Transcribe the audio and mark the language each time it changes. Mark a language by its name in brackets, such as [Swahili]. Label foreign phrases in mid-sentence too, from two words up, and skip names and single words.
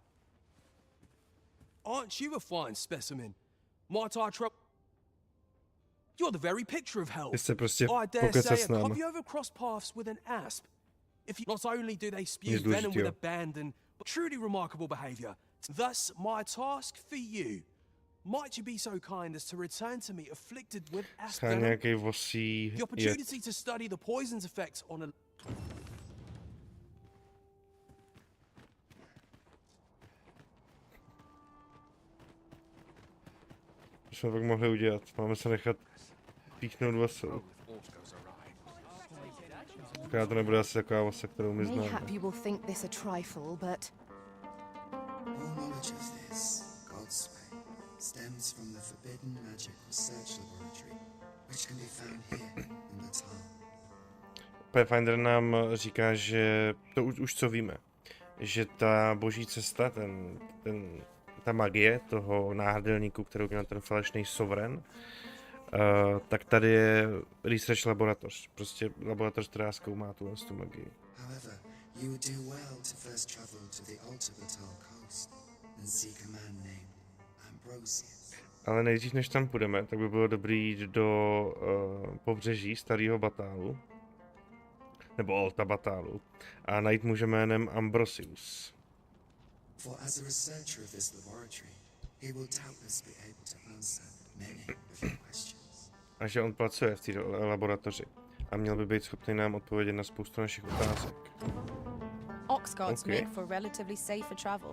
[English] Aren't you a fine specimen? Might I trouble? You're the very picture of hell. [Czech] Jste prostě [English] I dare [Czech] pokecat [English] say, [Czech] s náma. [English] have you ever crossed paths with an asp? If you, not only do they spew venom with abandon, but truly remarkable behaviour. Thus, my task for you. Might you be so kind as to return to me afflicted with asp venom? [Czech] Nějaký vosí [English] The opportunity to study the poison's effects on a... [Czech] Co jsme pak mohli udělat? Máme se nechat píchnout vasou. Taká to nebude asi taková vasa, kterou my známe. [English] Mayhap you will think this a trifle, but All knowledge of this, God's way, stems from the forbidden magic research laboratory, which can be found here in the town. [Czech] Pathfinder nám říká, že to už co víme, že ta boží cesta, ta magie toho náhrdelníku, kterou měl ten falešný sovereign, tak tady je research laboratoř, prostě laboratoř, která zkoumá tu magii. [English] However, you would do well to first travel to the Batal coast and seek a man named Ambrosius. [Czech] Ale nejdřív, než tam půjdeme, tak by bylo dobré jít do pobřeží starého Batálu, nebo Alta Batálu, a najít muže jménem Ambrosius. [English] For as a researcher of this laboratory, he will doubtless be able to answer many of your questions. [Czech] A že on pracuje v té laboratoři a měl by být schopný nám odpovědět na spoustu našich otázek. [English] Oxguards Okay. make for relatively safer travel.